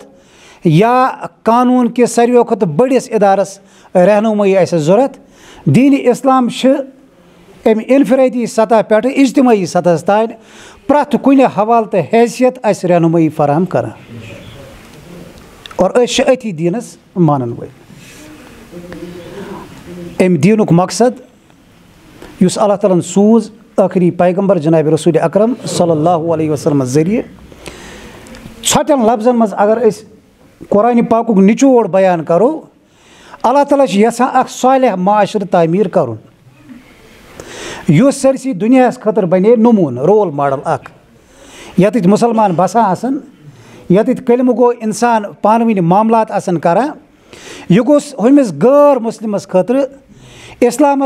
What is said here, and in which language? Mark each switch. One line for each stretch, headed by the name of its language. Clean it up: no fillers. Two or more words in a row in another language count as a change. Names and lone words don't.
Kashmiri: یا قانوٗن کِس ساروِیو کھۄتہٕ بٔڑِس ادارس رہنمٲیی آسہِ ضوٚرتھ دیٖنِ اسلام چھِ امہِ انفرٲدی سطح پٮ۪ٹھٕ اجتمٲعی سطحس تانۍ پرٛٮ۪تھ کُنہِ حوالہٕ تہٕ حیثیت اَسہِ رہنمٲیی فراہم کران اور أسۍ چھِ أتھی دیٖنس مانن وٲلۍ امہِ دیٖنُک مقصد یُس اللہ تعالیٰ ہن سوٗز ٲخری پیغمبر جناب رسول اکرم
Arabic: صلی اللہ علیہ وسلم
Kashmiri: ذٔریعہٕ ژھۄٹٮ۪ن لفظن منٛز اگر أسۍ قرآنِ پاکُک نچوڑ بیان کرو اللہ تعالیٰ چھُ یژھان اکھ صالح معاشرٕ تعمیٖر کرُن یُس سٲرسٕے دُنیاہس خٲطرٕ بنے نموٗنہٕ
English: role model
Kashmiri: اکھ ییٚتٮ۪تھ مُسلمان بسان آسن ییٚتٮ۪تھ کلمہٕ گوٚو انسان پانہٕ ؤنۍ معاملات آسن کران یہِ گوٚژھ ہُمِس غٲر مُسلمس خٲطرٕ اسلامس